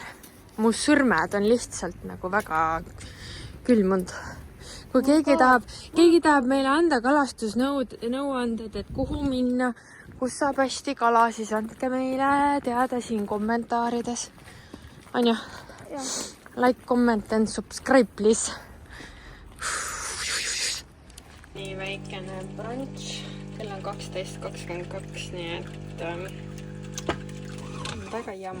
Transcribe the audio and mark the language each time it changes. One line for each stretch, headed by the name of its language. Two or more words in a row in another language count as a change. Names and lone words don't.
Estonian: Mu sõrmed on lihtsalt nagu väga külmunud. Kui keegi tahab meile anda kalastusnõuanded, et kuhu minna, kus saab hästi kala, siis andke meile teada siin kommentaarides. Anja,
English: like, comment and subscribe, please.
Estonian: Nii väikene brunch. Kell on 12:22, nii et väga jamm.